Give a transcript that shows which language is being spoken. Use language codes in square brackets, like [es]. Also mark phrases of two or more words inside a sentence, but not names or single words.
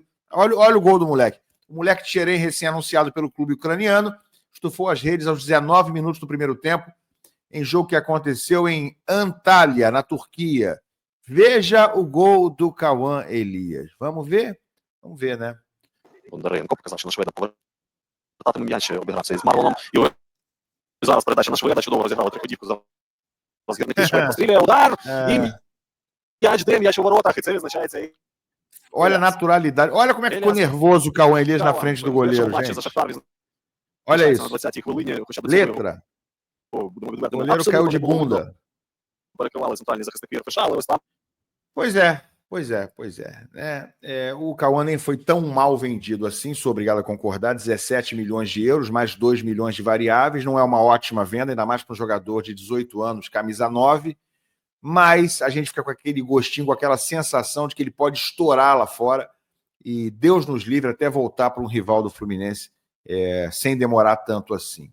[pt] Olha o gol do moleque. O moleque Tcheren, recém-anunciado pelo clube ucraniano, estufou as redes aos 19 minutos do primeiro tempo, em jogo que aconteceu em Antalya, na Turquia. Veja o gol do Cauã Elias. Vamos ver? Vamos ver, né? [uk] Бондаренко показав, що на шведа повертатиме м'яч, обігрався із Марлоном. І зараз передача на шведа, чудово розіграли триходівку за розгірники. Швед постріляє, удар, і м'яч у воротах, і це відзначається. [pt] Olha a naturalidade. Olha como é que ficou nervoso o Cauã Elias na frente do goleiro, gente. Olha isso. Letra. O goleiro caiu de bunda. Pois é. O Cauã nem foi tão mal vendido assim, sou obrigado a concordar, 17 milhões de euros, mais 2 milhões de variáveis, não é uma ótima venda, ainda mais para um jogador de 18 anos, camisa 9, mas a gente fica com aquele gostinho, com aquela sensação de que ele pode estourar lá fora e Deus nos livre até voltar para um rival do Fluminense, sem demorar tanto assim.